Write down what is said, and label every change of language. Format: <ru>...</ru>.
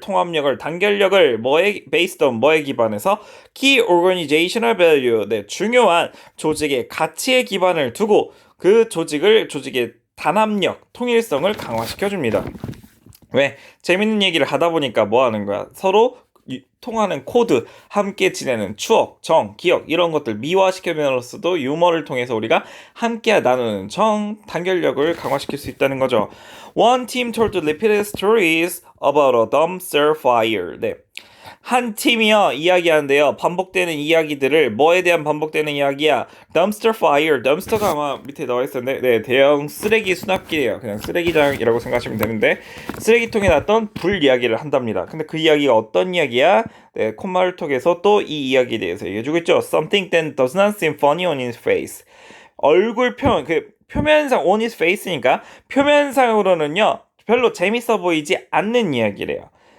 <ko>통합력을, 단결력을</ko> <en>based on</en> <ko>뭐에 기반해서</ko> <en>key organizational value,</en> <ko>네, 중요한 조직의 가치에 기반을 두고 그 조직의 단합력, 통일성을 강화시켜줍니다. 왜? 재밌는 얘기를 하다 보니까 뭐 하는 거야? 서로 통하는 코드, 함께 지내는 추억, 기억 이런 것들 미화시켜면서도 유머를 통해서 우리가 함께 나누는 단결력을 강화시킬 수 있다는 거죠.</ko> <en>One team told repeated stories about a dumpster fire.</en> <ko>네. 한 팀이요 이야기하는데요. 반복되는 이야기들을 뭐에 대한 반복되는 이야기야?</ko> <en>dumpster fire.</en> <ko>dumpster가 아마 밑에 나와 있었는데 네, 대형 쓰레기 수납기예요. 그냥 쓰레기장이라고 생각하시면 되는데 쓰레기통에 났던 불 이야기를 한답니다. 근데 그 이야기가 어떤 이야기야? 네, 콧마을 톡에서 또 이 이야기에 대해서 얘기해주고 있죠.</ko> <en>Something that does not seem funny on his face.</en> <ko>얼굴 표면상</ko> <en>on his face</en> <ko>니까 표면상으로는요 별로 재밌어 보이지 않는 이야기래요.</ko>